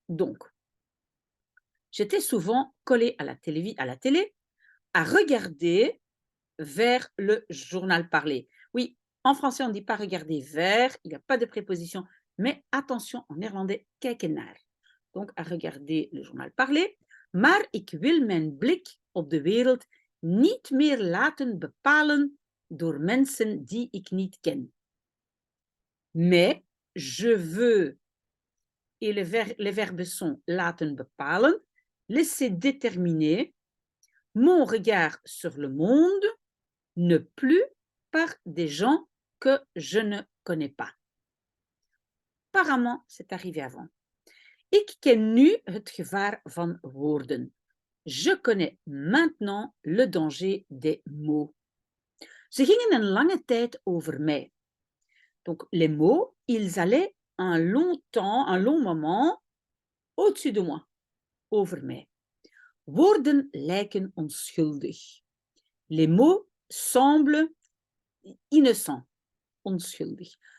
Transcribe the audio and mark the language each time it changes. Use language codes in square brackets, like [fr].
[fr] Donc, j'étais souvent collée à la télé, à regarder vers le journal parlé. Oui, en français, on ne dit pas regarder vers, il n'y a pas de préposition, mais attention, en néerlandais, [nl] kijken naar. [fr] Donc, à regarder le journal parlé. [nl] Maar ik wil mijn blik op de wereld niet meer laten bepalen door mensen die ik niet ken. [fr] Mais je veux, et les verbes sont [nl] laten bepalen, [fr] laisser déterminer mon regard sur le monde, ne plus par des gens que je ne connais pas. Apparemment, c'est arrivé avant. [nl] Ik ken nu het gevaar van woorden. [fr] Je connais maintenant le danger des mots. [nl] Ze gingen een lange tijd over mij. [fr] Donc, les mots, ils allaient un long moment au-dessus de moi, [nl] over mij. Woorden lijken onschuldig. [fr] Les mots semblent innocents, onschuldig.